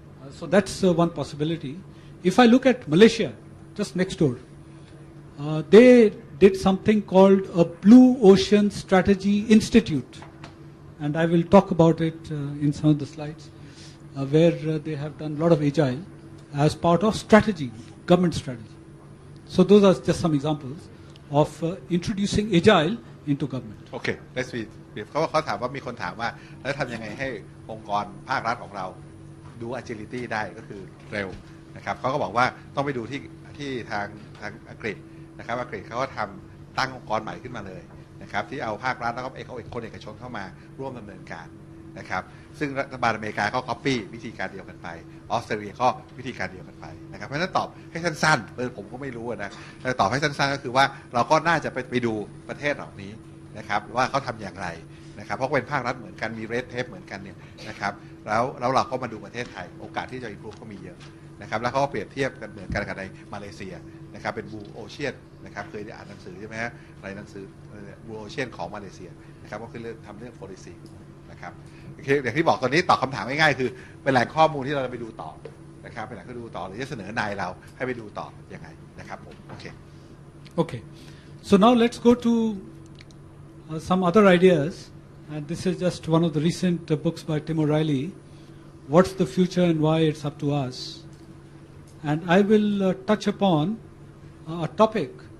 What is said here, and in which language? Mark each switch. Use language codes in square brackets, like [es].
[en] So that's one possibility. If I look at Malaysia, just next door, they did something called a Blue Ocean Strategy Institute, and I will talk about it in some of the slides, where they have done a lot of agile as part of strategy, government strategy. So those are just some examples of introducing agile into government. [th] โอเค [en] let's be brief [th] เขาถามว่ามีคนถามว่าแล้วทำยังไงให้องค์กรภาครัฐของเราดู agility ได้ก็คือเร็วนะครับเขาก็บอกว่าต้องไปดูที่ทางอังกฤษนะครับอังกฤษเขาก็ทำตั้งองค์กรใหม่ขึ้นมาเลยนะครับที่เอาภาครัฐแล้วก็เอาคนเอกชนเข้ามาร่วมดำเนินการ นะครับซึ่งรัฐบาลอเมริกาก็ copy วิธีการเดียวกันไปออสเตรเลียก็วิธีการเดียวกันไปนะครับเพราะฉะนั้นตอบให้สั้นๆผมก็ไม่รู้นะแต่ตอบให้สั้นๆก็คือว่าเราก็น่าจะไปดูประเทศเหล่านี้นะครับว่าเขาทำอย่างไรนะครับเพราะเป็นภาครัฐเหมือนกันมีเรดเทปเหมือนกันเนี่ยนะครับแล้วเราก็มาดูประเทศไทยโอกาสที่จะอิมพรูฟก็มีเยอะนะครับแล้วเขาก็เปรียบเทียบกันเหมือนกันกับในมาเลเซียนะครับเป็นบูโอเชียนนะครับเคยได้อ่านหนังสือใช่ไหมฮะในหนังสือ บูโอเชียนของมาเลเซียนะครับก็คือทำเรื่อง policy นะครับอย่างที่บอกตอนนี้ตอบคำถามง่ายๆคือเป็นแหล่งข้อมูลที่เราจะไปดูต่อนะครับเป็นแหล่งที่ดูต่อหรือจะเสนอนายเราให้ไปดูต่อยังไงนะครับผมโอเค [en] Okay, so now let's go to some other ideas, and this is just one of the recent books by Tim O'Reilly, What's the Future and Why It's Up to Us. And I will touch upon a topic.